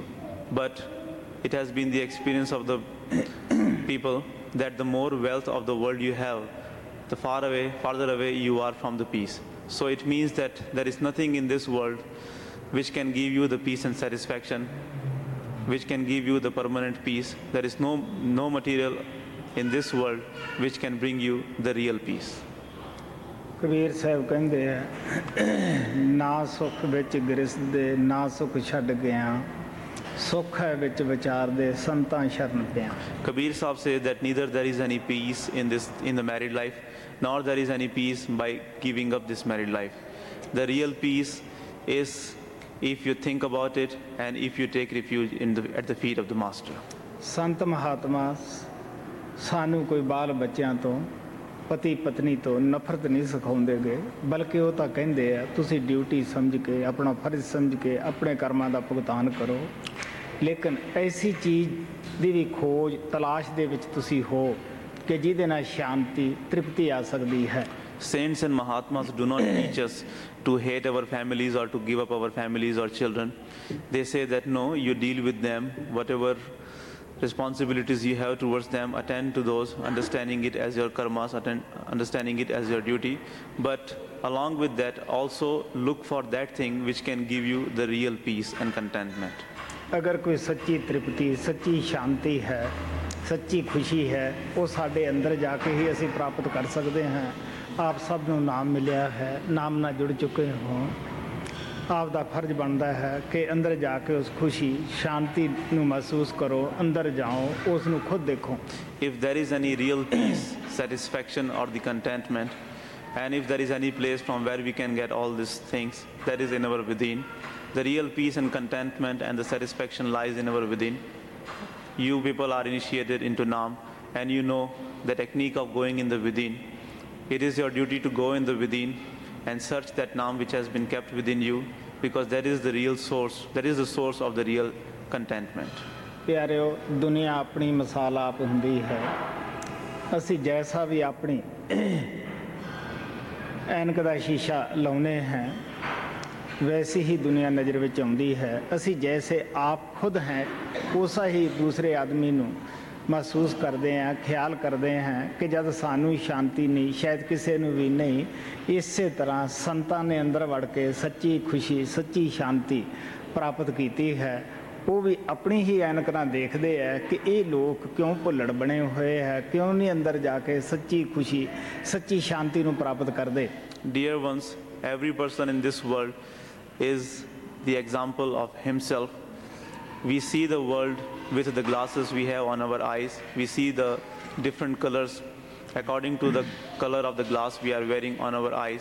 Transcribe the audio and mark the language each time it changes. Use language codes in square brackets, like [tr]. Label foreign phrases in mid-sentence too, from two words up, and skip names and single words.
[en] But it has been the experience of the people that the more wealth of the world you have, the farther away you are from the peace. So it means that there is nothing in this world which can give you the peace and satisfaction which can give you the permanent peace. There is no material in this world which can bring you the real peace. [pa] ਕਬੀਰ ਸਾਹਿਬ ਕਹਿੰਦੇ ਆ, ਨਾ ਸੁੱਖ ਵਿੱਚ ਗ੍ਰਸਦੇ ਨਾ ਸੁੱਖ ਛੱਡ ਗਿਆ, ਸੁੱਖ ਹੈ ਵਿੱਚ ਵਿਚਾਰਦੇ ਸੰਤਾਂ ਸ਼ਰਨ ਪਿਆ. [en] Kabir Sahib says that neither there is any peace in the married life, nor there is any peace by giving up this married life. The real peace is if you think about it and if you take refuge at the feet of the Master. [pa] ਸੰਤ ਮਹਾਤਮਾ ਸਾਨੂੰ ਕੋਈ ਬਾਲ ਬੱਚਿਆਂ ਤੋਂ, ਪਤੀ ਪਤਨੀ ਤੋਂ ਨਫ਼ਰਤ ਨਹੀਂ ਸਿਖਾਉਂਦੇ ਗਏ, ਬਲਕਿ ਉਹ ਤਾਂ ਕਹਿੰਦੇ ਆ ਤੁਸੀਂ ਡਿਊਟੀ ਸਮਝ ਕੇ, ਆਪਣਾ ਫਰਜ਼ ਸਮਝ ਕੇ ਆਪਣੇ ਕਰਮਾਂ ਦਾ ਭੁਗਤਾਨ ਕਰੋ, ਲੇਕਿਨ ਐਸੀ ਚੀਜ਼ ਦੀ ਵੀ ਖੋਜ ਤਲਾਸ਼ ਦੇ ਵਿੱਚ ਤੁਸੀਂ ਹੋ ਕਿ ਜਿਹਦੇ ਨਾਲ ਸ਼ਾਂਤੀ ਤ੍ਰਿਪਤੀ ਆ ਸਕਦੀ ਹੈ. [en] Saints and Mahatmas do not teach us to hate our families or to give up our families or children. They say that no, you deal with them, whatever responsibilities you have towards them, attend to those, understanding it as your karmas, understanding it as your duty. But along with that, also look for that thing which can give you the real peace and contentment. [pa] ਅਗਰ ਕੋਈ ਸੱਚੀ ਤ੍ਰਿਪਤੀ, ਸੱਚੀ ਸ਼ਾਂਤੀ ਹੈ, ਸੱਚੀ ਖੁਸ਼ੀ ਹੈ, ਉਹ ਸਾਡੇ ਅੰਦਰ ਜਾ ਕੇ ਹੀ ਅਸੀਂ ਪ੍ਰਾਪਤ ਕਰ ਸਕਦੇ ਹਾਂ. ਆਪ ਸਭ ਨੂੰ ਨਾਮ ਮਿਲਿਆ ਹੈ, ਨਾਮ ਨਾਲ ਜੁੜ ਚੁੱਕੇ ਹੋ, ਆਪ ਦਾ ਫਰਜ਼ ਬਣਦਾ ਹੈ ਕਿ ਅੰਦਰ ਜਾ ਕੇ ਉਸ ਖੁਸ਼ੀ ਸ਼ਾਂਤੀ ਨੂੰ ਮਹਿਸੂਸ ਕਰੋ, ਅੰਦਰ ਜਾਓ, ਉਸ ਨੂੰ ਖੁਦ ਦੇਖੋ. [en] If there is any real peace, satisfaction or the contentment, and if there is any place from where we can get all these things, that is in our within. The real peace and contentment and the satisfaction lies in our within. You people are initiated into Naam and you know the technique of going in the within. It is your duty to go in the within and search that Naam which has been kept within you, because that is the real source, that is the source of the real contentment. [pa] ਪਿਆਰਿਓ, ਦੁਨੀਆ ਆਪਣੀ ਮਿਸਾਲ ਆਪ ਹੁੰਦੀ ਹੈ. ਅਸੀਂ ਜੈਸਾ ਵੀ ਆਪਣੀ ਐਨਕ ਦਾ ਸ਼ੀਸ਼ਾ ਲਾਉਂਦੇ ਹਾਂ, ਵੈਸੀ ਹੀ ਦੁਨੀਆ ਨਜ਼ਰ ਵਿੱਚ ਆਉਂਦੀ ਹੈ. ਅਸੀਂ ਜੈਸੇ ਆਪ ਖੁਦ ਹੈ, ਉਸਾ ਹੀ ਦੂਸਰੇ ਆਦਮੀ ਨੂੰ ਮਹਿਸੂਸ ਕਰਦੇ ਹਾਂ, ਖਿਆਲ ਕਰਦੇ ਹਾਂ ਕਿ ਜਦ ਸਾਨੂੰ ਸ਼ਾਂਤੀ ਨਹੀਂ, ਸ਼ਾਇਦ ਕਿਸੇ ਨੂੰ ਵੀ ਨਹੀਂ. ਇਸੇ ਤਰ੍ਹਾਂ ਸੰਤਾਂ ਨੇ ਅੰਦਰ ਵੜ ਕੇ ਸੱਚੀ ਖੁਸ਼ੀ, ਸੱਚੀ ਸ਼ਾਂਤੀ ਪ੍ਰਾਪਤ ਕੀਤੀ ਹੈ. ਉਹ ਵੀ ਆਪਣੀ ਹੀ ਐਨਕ ਨਾਲ ਦੇਖਦੇ ਹੈ ਕਿ ਇਹ ਲੋਕ ਕਿਉਂ ਭੁੱਲੜ ਬਣੇ ਹੋਏ ਹੈ, ਕਿਉਂ ਨਹੀਂ ਅੰਦਰ ਜਾ ਕੇ ਸੱਚੀ ਖੁਸ਼ੀ, ਸੱਚੀ ਸ਼ਾਂਤੀ ਨੂੰ ਪ੍ਰਾਪਤ ਕਰਦੇ. [en] Dear ones, every person in this world is the example of himself. We see the world with the glasses we have on our eyes. We see the different colors according to the color of the glass we are wearing on our eyes.